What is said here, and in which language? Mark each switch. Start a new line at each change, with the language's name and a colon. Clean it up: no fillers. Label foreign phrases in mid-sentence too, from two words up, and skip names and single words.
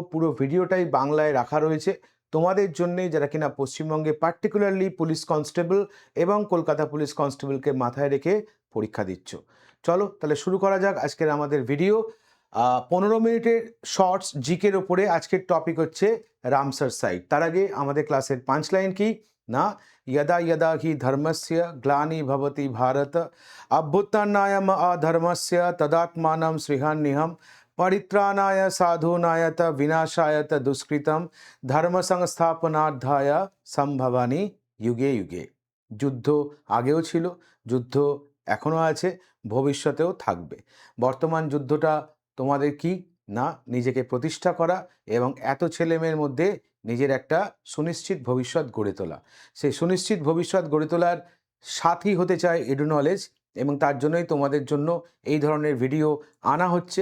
Bangla: পুরো ভিডিওটাই বাংলায় রাখা রয়েছে তোমাদের জন্যে, যারা কিনা পশ্চিমবঙ্গে পার্টিকুলারলি পুলিশ কনস্টেবল এবং কলকাতা পুলিশ কনস্টেবলকে মাথায় রেখে পরীক্ষা দিচ্ছ। চলো তাহলে শুরু করা যাক আজকের আমাদের ভিডিও। 15 মিনিটের শর্টস জিকের ওপরে আজকের টপিক হচ্ছে রামসার সাইট। তার আগে আমাদের ক্লাসের পাঁচলাইন কি না,
Sanskrit: यदा यदा हि धर्मस्य ग्लानि भवति भारत अभ्युत्थानाय अधर्मस्य तदात्मानं सृहाम्यहं परित्राणाय साधूनाय च विनाशाय च दुष्कृतं धर्म संस्थापनार्थाय সম্ভবামি যুগে যুগে।
Bangla: যুদ্ধ আগেও ছিল, যুদ্ধ এখনও আছে, ভবিষ্যতেও থাকবে। বর্তমান যুদ্ধটা তোমাদের কি না, নিজেকে প্রতিষ্ঠা করা এবং এত ছেলেমেয়ের মধ্যে নিজের একটা সুনিশ্চিত ভবিষ্যৎ গড়ে তোলা। সেই সুনিশ্চিত ভবিষ্যৎ গড়ে তোলার সাথী হতে চায় এডু নলেজ, এবং তার জন্যই তোমাদের জন্য এই ধরনের ভিডিও আনা হচ্ছে।